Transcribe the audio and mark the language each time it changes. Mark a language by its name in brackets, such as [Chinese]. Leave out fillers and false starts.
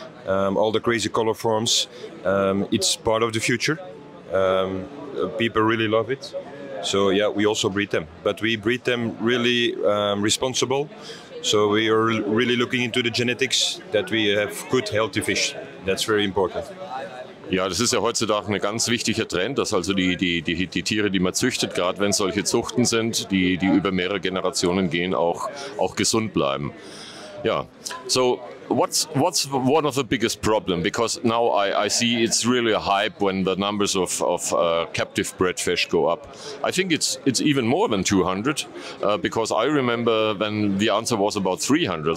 [English] All the crazy color forms. It's part of the future. People really love it. So yeah, we also breed them, but we breed them really responsible. So we are really looking into the genetics that we have good, healthy fish. That's very important. [German] Ja, das ist ja heutzutage ein ganz wichtiger Trend, dass also die Tiere, die man züchtet, gerade wenn es solche Zuchten sind, die über mehrere Generationen gehen, auch gesund bleiben. [English] Ja, so what's one of the biggest problem? Because now I see it's really a hype when the numbers of captive bred fish go up. I think it's even more than 200 because I remember when the answer was about 300.